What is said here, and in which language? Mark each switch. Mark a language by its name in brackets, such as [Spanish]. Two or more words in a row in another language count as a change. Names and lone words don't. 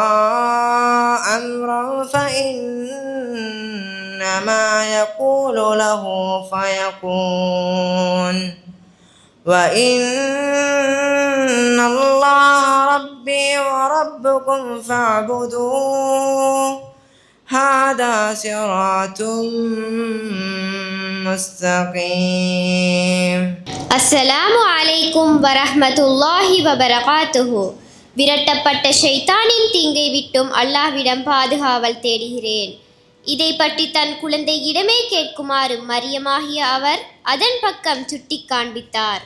[Arabic] أمرا فإنما يقول له فيكون وإن الله ربي وربكم فاعبدوه هذا صراط مستقيم. السلام عليكم ورحمة الله وبركاته. [Tamil] விரட்டப்பட்ட ஷைத்தானின் தீங்கை விட்டும் அல்லாஹ்விடம் பாதுகாவல் தேடுகிறேன். இதை பற்றி தன் குழந்தையிடமே கேட்குமாறு மரியமாகிய அவர் அதன் பக்கம் சுட்டி காண்பித்தார்.